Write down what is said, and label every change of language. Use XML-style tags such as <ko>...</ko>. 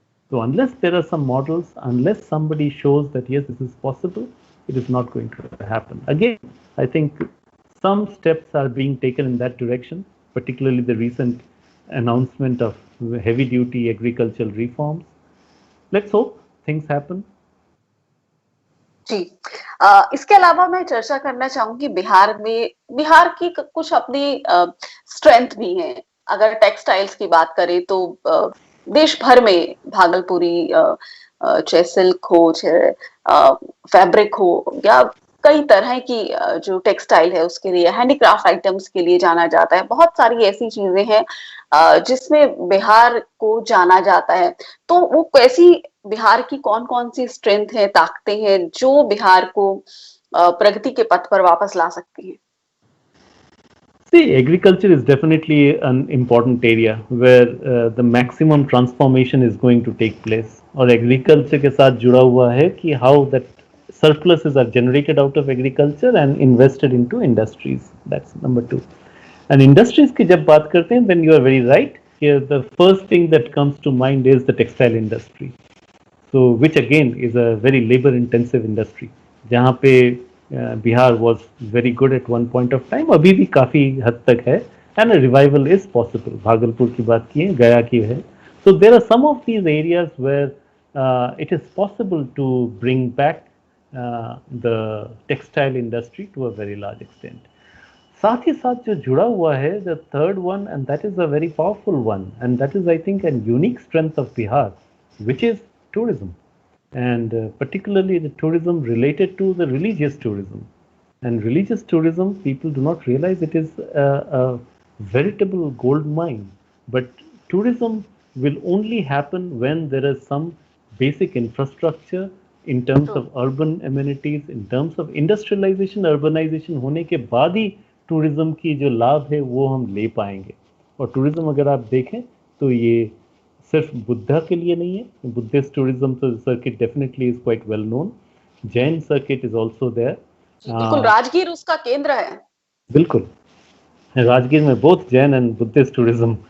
<en>So, unless there are some models, unless somebody shows that yes, this is possible, it is not going to happen. Again, I think some steps are being taken in that direction, particularly the recent announcement of heavy duty agricultural reforms. Let's hope things happen.</en> <hi>जी। इसके अलावा मैं चर्चा करना चाहूंगी बिहार में, बिहार की कुछ अपनी स्ट्रेंथ भी हैं। अगर टेक्सटाइल्स की बात करें तो देश भर में भागलपुरी चाहे सिल्क हो, चाहे फैब्रिक हो, या कई तरह की जो टेक्सटाइल है उसके लिए, हैंडीक्राफ्ट आइटम्स के लिए जाना जाता है। बहुत सारी ऐसी चीजें हैं जिसमें बिहार को जाना जाता है। तो वो कैसी, बिहार की कौन-कौन सी स्ट्रेंथ है, ताकतें हैं जो बिहार को प्रगति के पथ पर वापस ला सकती हैं?</hi> <en>See, agriculture is definitely an important area where the maximum transformation is going to take place.</en> <hi>और agriculture के साथ जुड़ा हुआ है कि</hi> <en>how that surpluses are generated out of agriculture and invested into industries. That's number two. And industries</en> <hi>की जब बात करते हैं,</hi> <en>then you are very right. Here, the first thing that comes to mind is the textile industry. So, which again is a very labor-intensive industry.</en> <hi>जहाँ पे</hi> <en>Bihar was very good at one point of time,</en> <hi>अभी भी काफी हद तक है,</hi> <en>and a revival is possible.</en> <hi>Bhagalpur की बात की है, गया की है.</hi> <en>So there are some of these areas where it is possible to bring back the textile industry to a very large extent.</en> <hi>साथ ही साथ जो जुड़ा हुआ है,</hi> <en>the third one, and that is a very powerful one, and that is I think a unique strength of Bihar, which is tourism. And particularly the tourism related to the religious tourism. And religious tourism, people do not realize it is a veritable gold mine. But tourism will only happen when there is some basic infrastructure in terms of urban amenities, in terms of industrialization, urbanization</en> <hi>होने के बाद ही tourism की जो लाभ है वो हम ले पाएंगे. और tourism अगर आप देखें तो ये सिर्फ बुद्धा के लिए नहीं है.</hi> <en>Buddhist tourism तो circuit definitely is quite well known. Jain circuit is also there.</en> <hi>बिल्कुल, राजगीर उसका केंद्र है. बिल्कुल, राजगीर में</hi> <en>both Jain and Buddhist tourism</en>